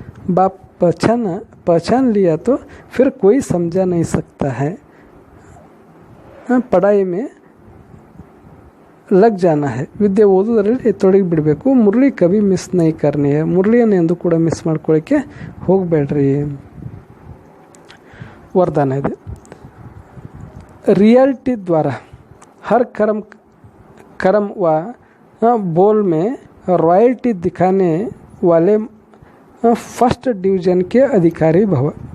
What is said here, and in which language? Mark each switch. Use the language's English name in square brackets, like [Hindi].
[Hindi] बाप पहचान लिया तो फिर कोई समझा नहीं सकता है. पढ़ाई में लग जाना है, [Kannada] ವಿದ್ಯೆ ಓದೋದ್ರಲ್ಲಿ ತೊಡಗಿ ಬಿಡಬೇಕು. [Hindi] ಮುರಳಿ ಕವಿ ಮಿಸ್ ನೈ ಕರ್ನಿ है, [Kannada] ಮುರಳಿಯನ್ನು ಎಂದು ಕೂಡ ಮಿಸ್ ಮಾಡ್ಕೊಳ್ಳೋಕ್ಕೆ ಹೋಗಬೇಡ್ರಿ. [Hindi] वरदान है. रियलिटी द्वारा हर कर्म व बोल में रॉयल्टी दिखाने वाले फर्स्ट डिवीजन के अधिकारी भव.